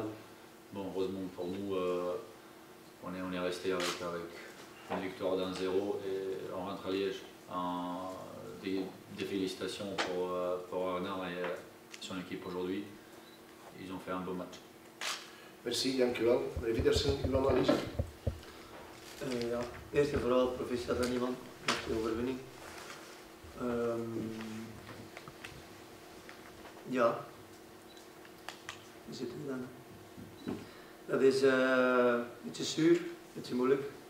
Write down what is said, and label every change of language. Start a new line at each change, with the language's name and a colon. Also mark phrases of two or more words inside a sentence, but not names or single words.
French: Bon, heureusement pour nous, on est resté avec une victoire d'1-0 et on rentre à Liège. Des félicitations pour Arnaud et son équipe aujourd'hui. Ils ont fait un beau match. Merci,
Dutch: dank u wel. Meneer Wiedersen, uw analyse? Ja, eerst en vooral proficiat aan iemand met de overwinning. Ja, we zitten dan. Dat is een beetje zuur, een beetje moeilijk.